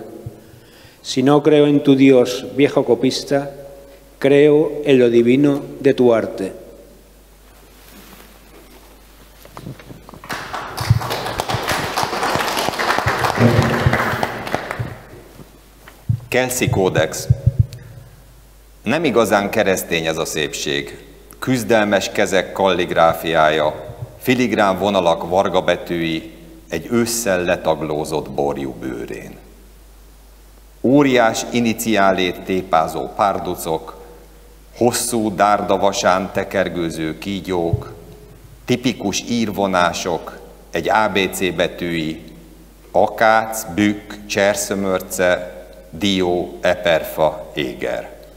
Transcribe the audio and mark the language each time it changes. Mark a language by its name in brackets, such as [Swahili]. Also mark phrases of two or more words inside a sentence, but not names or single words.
[Spanish] Si no creo en tu Dios, viejo copista, creo en lo divino de tu arte. [Hungarian] Kelsey Kódex. Nem igazán keresztény ez a szépség. Küzdelmes kezek kalligráfiája, filigrán vonalak vargabetűi egy ősszel letaglózott borjú bőrén. Óriás iniciálét tépázó párducok, hosszú dárdavasán tekergőző kígyók, tipikus írvonások, egy ABC betűi, akác, bükk, cserszömörce, dió, eperfa, éger.